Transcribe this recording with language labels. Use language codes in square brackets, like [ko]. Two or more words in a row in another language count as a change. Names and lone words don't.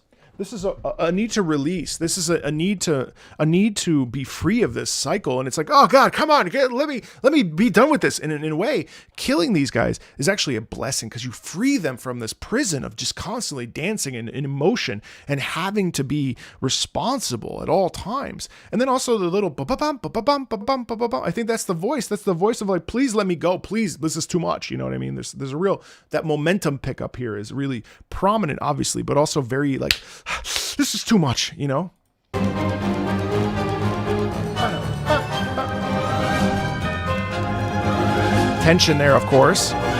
[en] This is a need to release. This is a need to be free of this cycle. And it's like, oh God, come on, let me be done with this. And in a way, killing these guys is actually a blessing because you free them from this prison of just constantly dancing in emotion and having to be responsible at all times. And then also the little ba-ba-bum, ba-ba-bum, ba-bum, ba-ba-bum. I think that's the voice. That's the voice of like, please let me go. Please, this is too much. You know what I mean? There's a real, that momentum pickup here is really prominent, obviously, but also very like, this is too much, you know? Tension there, of course.